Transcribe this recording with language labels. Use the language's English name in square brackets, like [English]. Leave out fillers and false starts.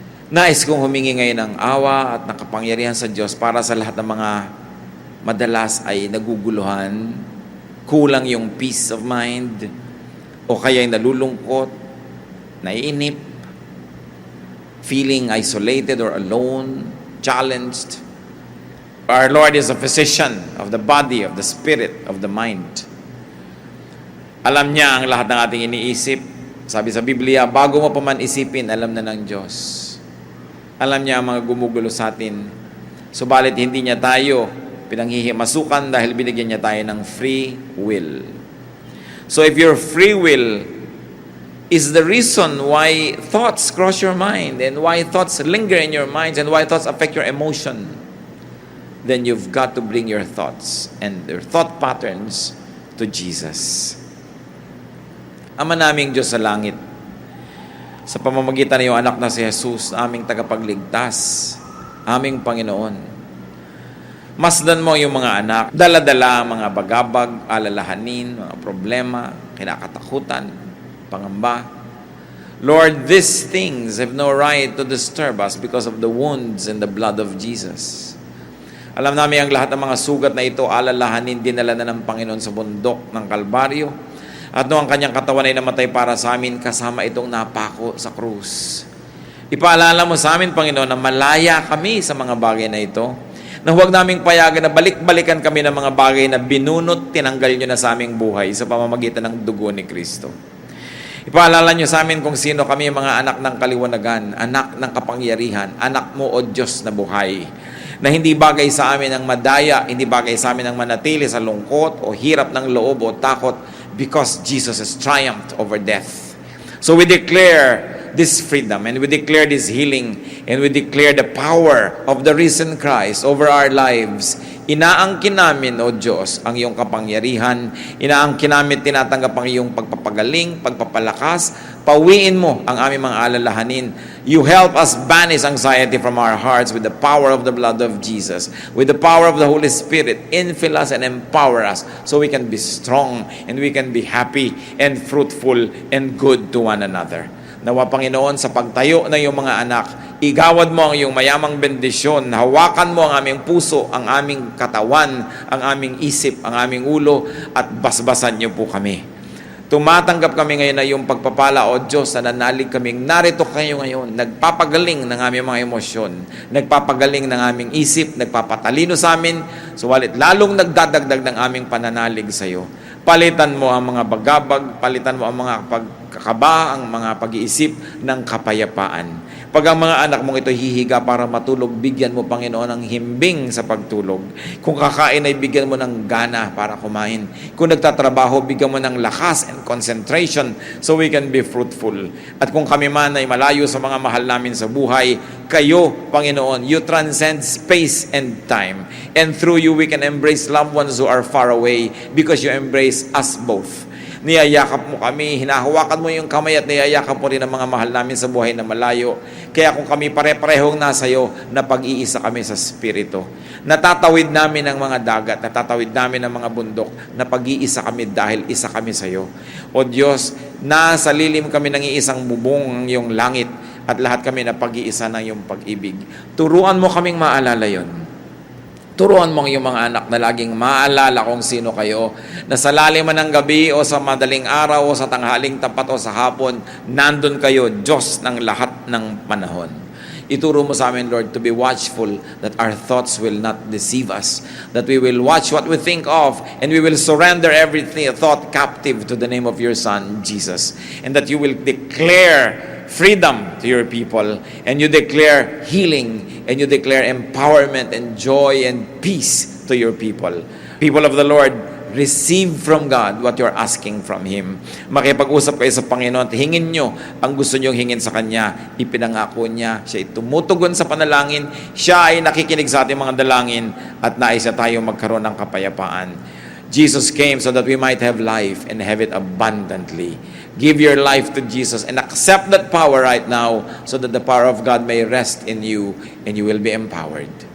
[Filipino] Nais kong humingi ngayon ng awa at ng kapangyarihan sa Diyos para sa lahat ng mga madalas ay naguguluhan, kulang yung [English] peace of mind, [Filipino] o kaya ay nalulungkot, naiinip, [English] feeling isolated or alone, challenged. Our Lord is a physician of the body, of the spirit, of the mind. [Filipino] Alam niya ang lahat ng ating iniisip. Sabi sa Biblia, bago mo pa man isipin, alam na ng Diyos. Alam niya ang mga gumugulo sa atin. Subalit hindi niya tayo pinanghihimasukan dahil binigyan niya tayo ng free will. [English] So if your free will is the reason why thoughts cross your mind and why thoughts linger in your minds and why thoughts affect your emotion, then you've got to bring your thoughts and your thought patterns to Jesus. [Filipino] Ama naming Diyos sa langit, sa pamamagitan ng iyong anak na si Jesus, aming tagapagligtas, aming Panginoon, masdan mo yung mga anak, dala-dala, mga bagabag, alalahanin, mga problema, kinakatakutan, pangamba. [English] Lord, these things have no right to disturb us because of the wounds and the blood of Jesus. [Filipino] Alam namin ang lahat ng mga sugat na ito, alalahanin, dinala na ng Panginoon sa bundok ng Kalbaryo. At noong ang kanyang katawan ay namatay para sa amin, kasama itong napako sa krus. Ipaalala mo sa amin, Panginoon, na malaya kami sa mga bagay na ito, na huwag naming payagan na balik-balikan kami ng mga bagay na binunot, tinanggal nyo na sa aming buhay sa pamamagitan ng dugo ni Kristo. Ipaalala nyo sa amin kung sino kami, mga anak ng kaliwanagan, anak ng kapangyarihan, anak mo o Diyos na buhay, na hindi bagay sa amin ang madaya, hindi bagay sa amin ang manatili sa lungkot o hirap ng loob o takot, [English] because Jesus has triumphed over death. So we declare this freedom and we declare this healing and we declare the power of the risen Christ over our lives. [Filipino] Inaangkin namin, O Diyos, ang iyong kapangyarihan. Inaangkin namin, tinatanggap ang iyong pagpapagaling, pagpapalakas. Pawiin mo ang aming mga alalahanin. [English] You help us banish anxiety from our hearts with the power of the blood of Jesus, with the power of the Holy Spirit. Infill us and empower us so we can be strong and we can be happy and fruitful and good to one another. [Filipino] Nawa, Panginoon, sa pagtayo ng iyong mga anak, igawad mo ang iyong mayamang bendisyon, hawakan mo ang aming puso, ang aming katawan, ang aming isip, ang aming ulo, at basbasan niyo po kami. Tumatanggap kami ngayon na iyong pagpapala, O Diyos, na nanalig kaming narito kayo ngayon, nagpapagaling ng aming mga emosyon, nagpapagaling ng aming isip, nagpapatalino sa amin, suwalit lalong nagdadagdag ng aming pananalig sa iyo. Palitan mo ang mga bagabag, palitan mo ang mga pagkakaba, ang mga pag-iisip ng kapayapaan. Pag ang mga anak mong ito hihiga para matulog, bigyan mo, Panginoon, ng himbing sa pagtulog. Kung kakain ay bigyan mo ng gana para kumain. Kung nagtatrabaho, bigyan mo ng lakas [English] and concentration so we can be fruitful. [Filipino] At kung kami man ay malayo sa mga mahal namin sa buhay, kayo, Panginoon, [English] you transcend space and time. And through you, we can embrace loved ones who are far away because you embrace us both. [Filipino] Niyayakap mo kami, hinahawakan mo yung kamay at niyayakap mo rin ang mga mahal namin sa buhay na malayo. Kaya kung kami pare-parehong nasa iyo, napag-iisa kami sa Espiritu. Natatawid namin ang mga dagat, natatawid namin ang mga bundok, napag-iisa kami dahil isa kami sa iyo. O Diyos, nasa lilim kami ng iisang bubong ng iyong langit at lahat kami napag-iisa ng iyong pag-ibig. Turuan mo kaming maalala yon. Turuan mo ang iyong mga anak na laging maalala kung sino kayo, na sa lalim man ng gabi o sa madaling araw o sa tanghaling tapat o sa hapon, nandun kayo, Diyos ng lahat ng panahon. Ituro mo sa amin, [English] Lord, to be watchful that our thoughts will not deceive us, that we will watch what we think of, and we will surrender every thought captive to the name of your Son, Jesus, and that you will declare freedom to your people, and you declare healing, and you declare empowerment and joy and peace to your people. People of the Lord, receive from God what you're asking from Him. [Filipino] Makipag-usap kayo sa Panginoon at hingin nyo ang gusto nyong hingin sa Kanya. Ipinangako niya, siya ay tumutugon sa panalangin, siya ay nakikinig sa ating mga dalangin, at nais na tayo magkaroon ng kapayapaan. [English] Jesus came so that we might have life and have it abundantly. Give your life to Jesus and accept that power right now so that the power of God may rest in you and you will be empowered.